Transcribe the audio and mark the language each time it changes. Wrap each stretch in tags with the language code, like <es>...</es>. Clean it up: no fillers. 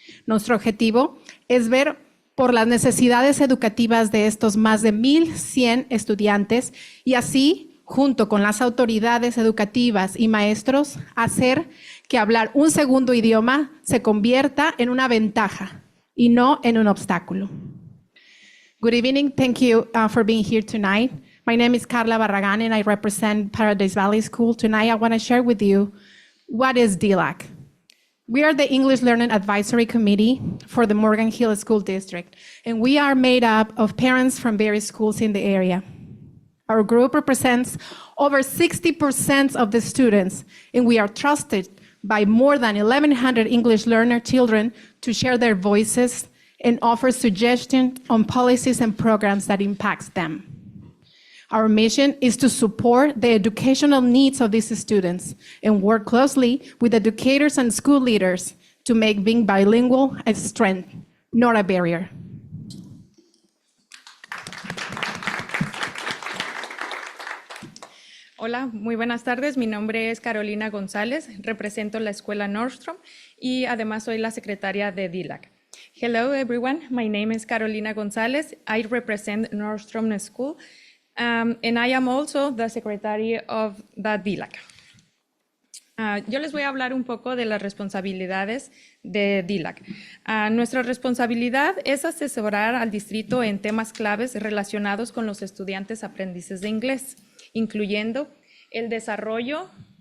<es>Nuestro objetivo es ver por las necesidades educativas de estos más de 1,100 estudiantes y así, junto con las autoridades educativas y maestros, hacer que hablar un segundo idioma se convierta en una ventaja y no en un obstáculo.</es> <en>Good evening. Thank you for being here tonight. My name is Carla Barragán and I represent Paradise Valley School. Tonight I want to share with you what is DLAC. We are the English Learning Advisory Committee for the Morgan Hill School District, and we are made up of parents from various schools in the area. Our group represents over 60% of the students, and we are trusted by more than 1,100 English learner children to share their voices and offer suggestions on policies and programs that impact them. Our mission is to support the educational needs of these students and work closely with educators and school leaders to make being bilingual a strength, not a barrier.</en> <es>Hola, muy buenas tardes. Mi nombre es Carolina González, represento la escuela Nordstrom y además soy la secretaria de DLAC.</es> <en>Hello everyone, my name is Carolina González. I represent Nordstrom School and I am also the secretary of the DLAC.</en> <es>Yo les voy a hablar un poco de las responsabilidades de DLAC. Nuestra responsabilidad es asesorar al distrito en temas claves relacionados con los estudiantes aprendices de inglés, incluyendo el desarrollo,</es>